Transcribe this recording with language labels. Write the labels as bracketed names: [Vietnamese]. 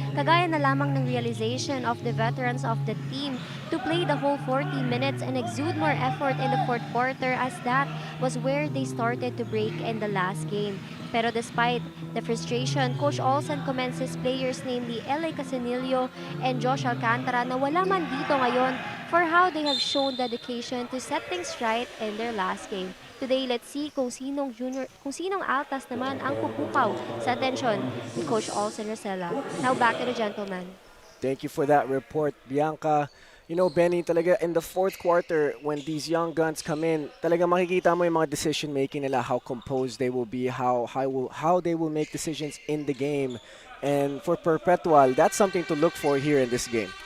[Filipino] Kagaya na lamang ng [English] realization of the veterans of the team to play the whole 40 minutes and exude more effort in the fourth quarter as that was where they started to break in the last game. Pero despite the frustration, Coach Olsen commends his players, namely LA Casanillo and Josh Alcantara, [Filipino] na wala man dito ngayon [English] for how they have shown dedication to set things right in their last game. Today, let's see [Filipino] kung sinong Altas naman ang pupukaw sa atensyon ni Coach Olsen Rosella. [English] Now back to the gentleman. Thank you for that report, Bianca. Benny, talaga in the fourth quarter, when these young guns come in, [Filipino] talaga makikita mo yung mga [English] decision making nila, how composed they will be, how they will make decisions in the game. And for Perpetual, that's something to look for here in this game.